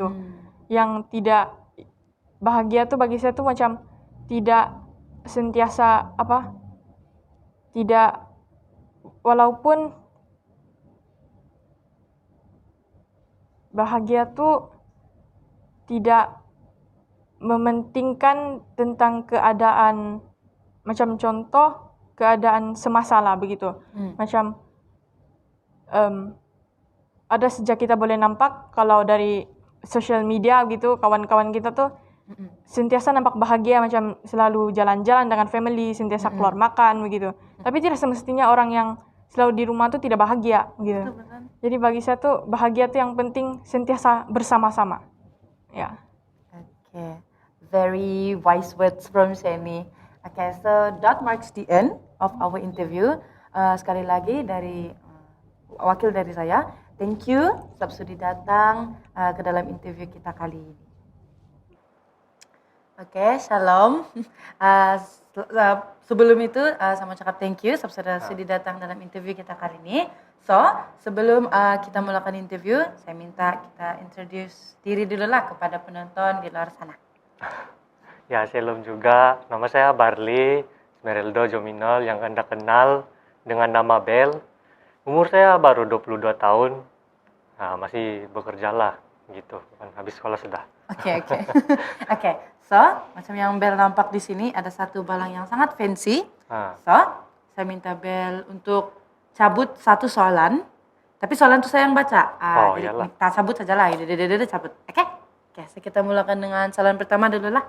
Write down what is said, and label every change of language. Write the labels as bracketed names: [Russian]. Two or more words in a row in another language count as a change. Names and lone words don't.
[Malay] Yang tidak bahagia tuh bagi saya tuh macam tidak sentiasa tidak, walaupun bahagia tuh tidak mementingkan tentang keadaan, macam contoh keadaan semasa lah begitu. Macam ada sejak kita boleh nampak kalau dari sosial media gitu, kawan-kawan kita tuh sentiasa nampak bahagia, macam selalu jalan-jalan dengan family, sentiasa keluar makan begitu. Tapi tidak semestinya orang yang selalu di rumah tuh tidak bahagia gitu. Jadi bagi saya tuh bahagia tuh yang penting sentiasa bersama-sama. Ya. [English] Okay, very wise words from Sheni. Okay, so that marks the end of our interview. [Malay] Sekali lagi dari wakil dari saya, [English] thank you [Malay] sebab sudah datang ke dalam interview kita kali ini. Oke, shalom. Sebelum itu, saya mau cakap [English] thank you [Malay] sebab sudah datang dalam interview kita kali ini. So, sebelum kita mulakan interview, saya minta kita introduce diri dulu lah kepada penonton di luar sana. Ya, shalom juga. Nama saya Barli Smereldo Jominol yang Anda kenal dengan nama Bel. Umur saya baru 22 tahun. Nah, masih bekerja lah gitu. Kan habis sekolah sudah. Oke. Oke. So, macam yang Bel nampak di sini ada satu balang yang sangat fancy. So, saya minta Bel untuk cabut satu soalan. Tapi soalan itu saya yang baca. Jadi iyalah. kita cabut saja lah. Cabut. Oke? Oke, so kita mulakan dengan soalan pertama dulu lah.